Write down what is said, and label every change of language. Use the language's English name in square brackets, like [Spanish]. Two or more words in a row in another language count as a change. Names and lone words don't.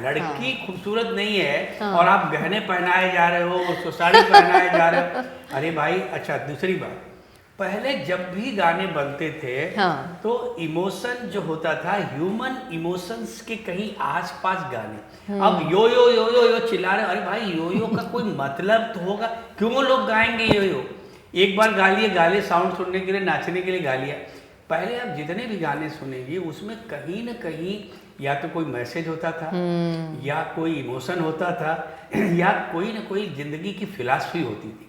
[Hindi] लड़की खूबसूरत नहीं है और आप गहने पहनाए जा रहे हो, उसको साड़ी पहनाए जा रहे हो। अरे भाई, अच्छा दूसरी बात, पहले जब भी गाने बनते थे तो इमोशन जो होता था, [English] human emotions [Hindi] के कहीं आसपास गाने। अब [English] yo yo yo yo yo [Hindi] चिल्ला रहे, अरे भाई [English] yo yo [Hindi] का कोई मतलब तो होगा, क्यों लोग गाएंगे [English] yo yo? [Hindi] एक बार गा लिए, गाले साउंड सुनने के लिए, नाचने के लिए गा लिया। पहले आप जितने भी गाने सुनेंगे उसमें कहीं ना कहीं या तो कोई मैसेज होता था, या कोई इमोशन होता था, या कोई ना कोई जिंदगी की फिलॉसफी होती थी।